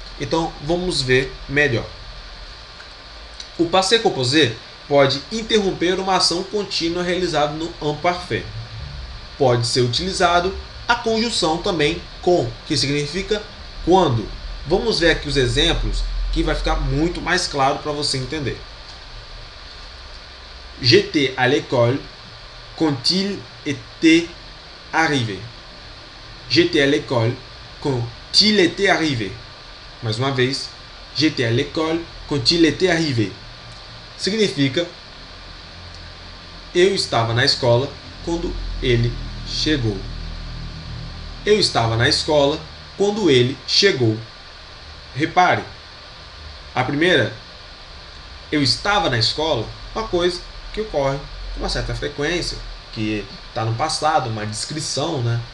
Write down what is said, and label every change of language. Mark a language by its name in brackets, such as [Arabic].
[Portuguese] Então vamos ver melhor. O passé composé pode interromper uma ação contínua realizada no imparfait. Pode ser utilizado a conjunção também com, que significa quando. Vamos ver aqui os exemplos que vai ficar muito mais claro para você entender. [French] J'étais à l'école quand il était arrivé. J'étais à l'école quand il était arrivé. [Portuguese] Mais uma vez, [French] j'étais à l'école quand il était arrivé. [Portuguese] Significa eu estava na escola quando ele chegou. Eu estava na escola quando ele chegou. Repare, a primeira, eu estava na escola, uma coisa que ocorre com uma certa frequência, que está no passado, uma descrição, né?